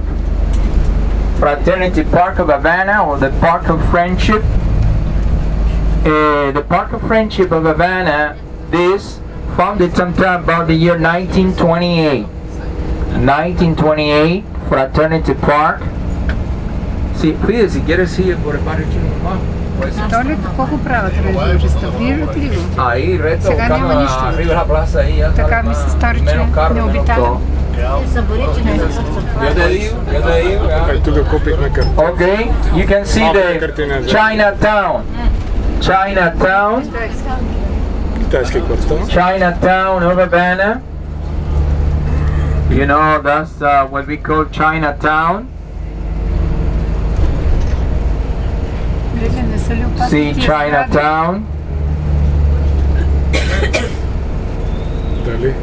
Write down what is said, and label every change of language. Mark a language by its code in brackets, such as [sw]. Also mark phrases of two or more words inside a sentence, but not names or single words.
[en] Fraternity Park of Havana, or the Park of Friendship. The Park of Friendship of Havana, this founded sometime about the year 1928. 1928, Fraternity Park. [es] Sí, fíjese, si quieres ir por el barrio chino nomás. [bg] Долу колко правят, реставрират ли го? [es] Ahí, reto, [bg] Сега няма нищо. [es] arriba la plaza ahí. [bg] Така ми се стори, че не обитава. [es] Yo te digo. [bg] Тук купихме карта. [en] Okay, you can see the Chinatown. Chinatown. [bg] Китайски квартал. [en] Chinatown of Havana. You know, that's what we call Chinatown. See Chinatown. [bg] Дали?